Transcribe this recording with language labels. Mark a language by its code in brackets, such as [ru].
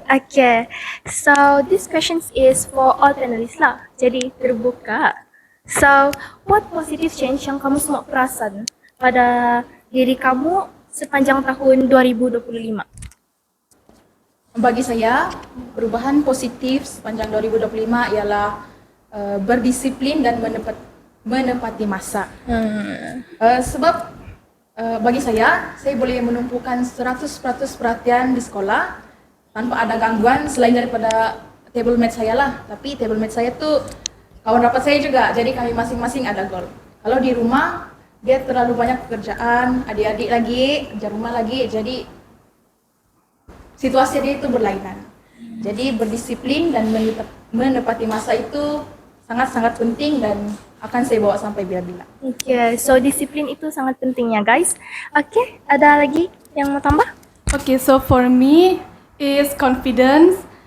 [en] Okay, so this question is for all panelists lah. [ms] Jadi terbuka. [en] So, what positive change [ms] yang kamu semua perasan pada diri kamu sepanjang tahun 2025? Bagi saya, perubahan positif sepanjang 2025 ialah berdisiplin dan menepati masa. Sebab bagi saya boleh menumpukan 100% perhatian di sekolah tanpa ada gangguan selain daripada table mate saya lah. Tapi table mate saya tuh kawan rapat saya juga, jadi kami masing-masing ada goal. Kalau di rumah, dia terlalu banyak pekerjaan, adik-adik lagi, kerja rumah lagi, jadi situasi dia itu berlainan. Jadi berdisiplin dan menepati masa itu sangat-sangat penting dan akan saya bawa sampai bila-bila. Okay, so disiplin itu sangat penting ya guys. Okay, ada lagi yang mau tambah? [en] Okay, so for me is confidence.